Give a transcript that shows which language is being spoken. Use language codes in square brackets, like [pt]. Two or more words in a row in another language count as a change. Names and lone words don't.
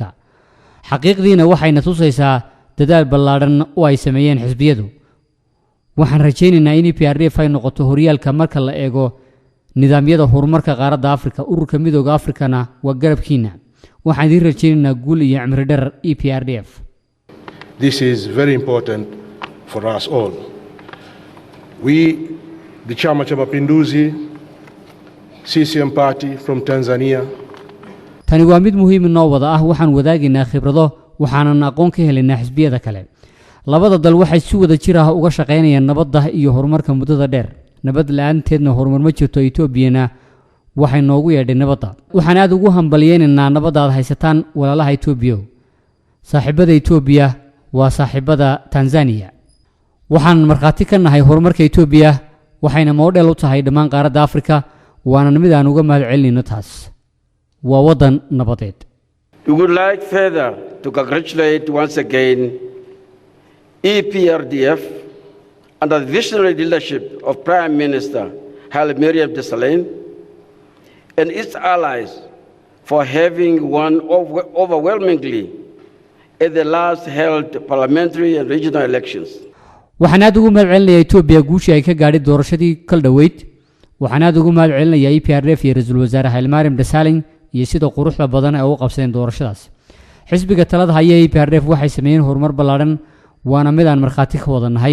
[so] xaqiiqdiina waxayna tusaysaa dadaal ballaaran oo ay sameeyeen xisbiyadu. waxaan rajaynaynaa in EPRDF ay noqoto horyaalka marka la eego nidaamyada horumarka qaaradda Afrika. ururka midowga Afrikana waa garabkiina. waxaan idin rajaynaynaa guul iyo cimri dheer EPRDF. [en] This is very important for us all. We, the Chama cha Mapinduzi, CCM Party from Tanzania. [so] tani waa mid muhiim noo wada ah. waxaan wadaagaynaa khibrado, waxaanan aqoon ka helaynaa xisbiyada kale. labada dal waxay si wada jir ah uga shaqaynayaan nabadda iyo horumarka muddada dheer. nabad la'aanteedna horumar ma jirto. Itoobiyana waxay noogu yeedhay nabadda. waxaan aad ugu hambaliyeynaynaa nabadda aad haysataan walaalaha Itoobiya. saaxiibada Itoobiya waa saaxiibada Tanzania. waxaan markhaati ka nahay horumarka Itoobiya, waxayna moodel u tahay dhammaan qaaradda Afrika, waana mid aan uga mahad celinayno taas. waa waddan nabadeed. [en] We would like further to congratulate once again EPRDF under the visionary leadership of Prime Minister Haile Mariam Desalegn and its allies for having won overwhelmingly at the last held parliamentary and regional elections. [so] waxaan aad ugu mahad celinayaa Itoobiya guushii ay ka gaadhay doorashadii kal dhaweyd. waxaan aad ugu mahad celinayaa EPRDF iyo ra'iisul wasaare Haile Mariam Desalegn iyo sida quruxda badan ay u qabsadeen doorashadaas. xisbiga talada haya EPRDF waxay sameeyeen horumar ballaaran, waana mid aan markhaati ka wada nahay.